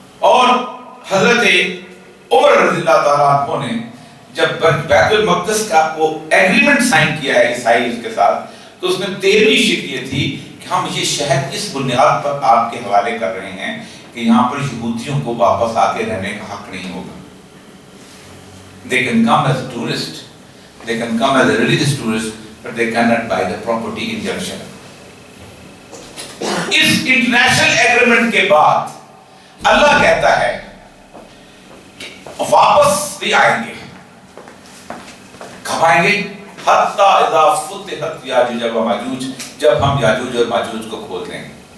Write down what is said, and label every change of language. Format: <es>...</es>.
<ur>اور حضرت عمر رضی اللہ تعالیٰ عنہ نے جب بیت المقدس کا وہ ایگریمنٹ سائن کیا ہے عیسائی اس کے ساتھ, تو اس میں 13ویں شرط یہ تھی کہ ہم یہ شہر اس بنیاد پر آپ کے حوالے کر رہے ہیں کہ یہاں پر یہودیوں کو واپس آ کے رہنے کا حق نہیں ہوگا.</ur> <en>They can come as a tourist, they can come as a religious tourist, but they cannot buy the property in Jerusalem.</en> <ur>اس international agreement کے بعد اللہ کہتا ہے کہ واپس بھی آئیں گے. کب آئیں گے؟</ur> <ar>حتی اذا فتحت یاجوج و ماجوج,</ar> <ur>جب ہم یاجوج اور ماجوج کو کھول دیں گے.</ur>